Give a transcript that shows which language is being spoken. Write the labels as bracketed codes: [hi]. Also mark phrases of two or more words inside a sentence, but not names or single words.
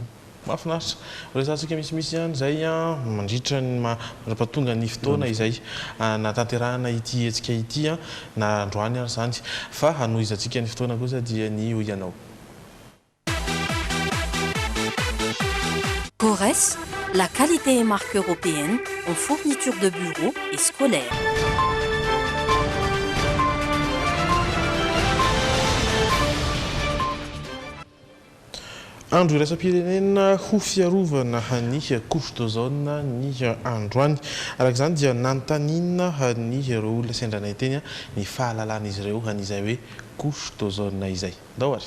[mg] mahafinaritra resantsika misimisy ihany zay a mandritra ny mandrapatonga ny fotoana izay natanterahana ity hetsika ity a na androany ary zany fa hanohizantsika ny fotoana kosa dia ny ho ianao [fr] Corès, la qualité et marque européenne en fourniture de bureaux et scolaires. [mg] Andro iraisam-pirenena ho fiarovana ny [fr] couche d'ozone [mg] ny androany araka izany dia nantanina ny ireo olona sendranay teny ny fahalalana izy ireo an'izay hoe [fr] couche d'ozone [mg] izay ndao ary